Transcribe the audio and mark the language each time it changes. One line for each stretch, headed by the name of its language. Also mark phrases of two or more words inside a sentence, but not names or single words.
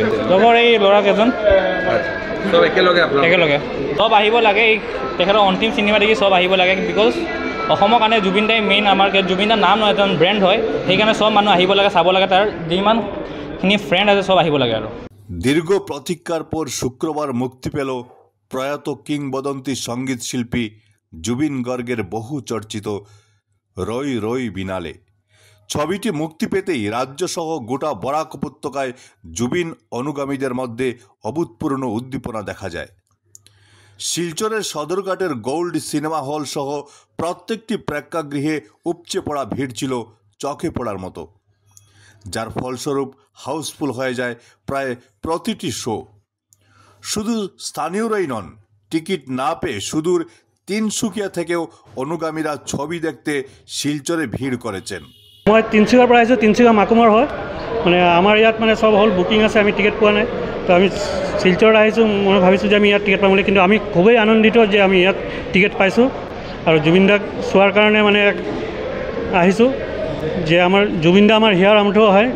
Assamese: লগৰ এই ল'ৰাকেইজন একেলগে চব আহিব লাগে, এই তেখেতৰ অন্তিম চিনেমা দেখি চব আহিব লাগে। বিকজ অসমৰ কাৰণে জুবিন দাই মেইন, আমাৰ জুবিন দাৰ নাম নহয়, এজন ব্ৰেণ্ড হয়, সেইকাৰণে চব মানুহ আহিব লাগে, চাব লাগে, তাৰ যিমানখিনি ফ্ৰেণ্ড আছে চব আহিব লাগে। আৰু
Bangla: দীর্ঘ প্রতীক্ষার পর শুক্রবার মুক্তি পেল প্রয়াত কিংবদন্তি সঙ্গীত শিল্পী জুবিন গর্গের বহু চর্চিত রই রই বিনালে। ছবিটি মুক্তি পেতেই রাজ্যসহ গোটা বরাক উপত্যকায় জুবিন অনুগামীদের মধ্যে অভূতপূর্ণ উদ্দীপনা দেখা যায়। শিলচরের সদরঘাটের গোল্ড সিনেমা হল সহ প্রত্যেকটি প্রেক্ষাগৃহে উপচে পড়া ভিড় ছিল চোখে পড়ার মতো, যার ফলস্বরূপ হাউসফুল হয়ে যায় প্রায় প্রতিটি শো। শুধু স্থানীয়রাই নন, টিকিট না পেয়ে সুদূর তিনসুকিয়া থেকেও অনুগামীরা ছবি দেখতে শিলচরে ভিড় করেছেন।
Assamese: মই তিনচুকীয়াৰ পৰা আহিছোঁ, তিনচুকীয়া মাকুমৰ হয়, মানে আমাৰ ইয়াত মানে চব হল বুকিং আছে, আমি টিকেট পোৱা নাই, তো আমি শিলচৰত আহিছোঁ। মই ভাবিছোঁ যে আমি ইয়াত টিকেট পাম বুলি, কিন্তু আমি খুবেই আনন্দিত যে আমি ইয়াত টিকেট পাইছোঁ আৰু জুবিন দাক চোৱাৰ কাৰণে মানে আহিছোঁ। যে আমাৰ জুবিন দা আমাৰ হিয়াৰ আমঠু হয়।